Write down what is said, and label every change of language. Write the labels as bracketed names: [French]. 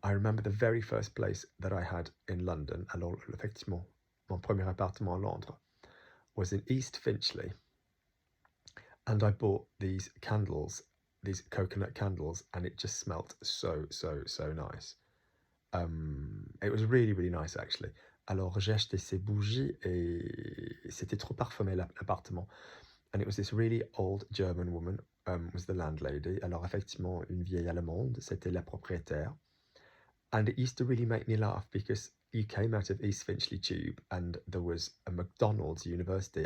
[English] I remember the very first place that I had in London, [French] alors effectivement, mon premier appartement à Londres, [English] was in East Finchley. And I bought these candles, these coconut candles, and it just smelt so, so, so nice. It was really, really nice actually. [French] Alors j'ai acheté ces bougies et c'était trop parfumé l'appartement. [English] And it was this really old German woman, was the landlady. [French] Alors effectivement, une vieille allemande, c'était la propriétaire. [English] And it used to really make me laugh because you came out of East Finchley Tube and there was a McDonald's University.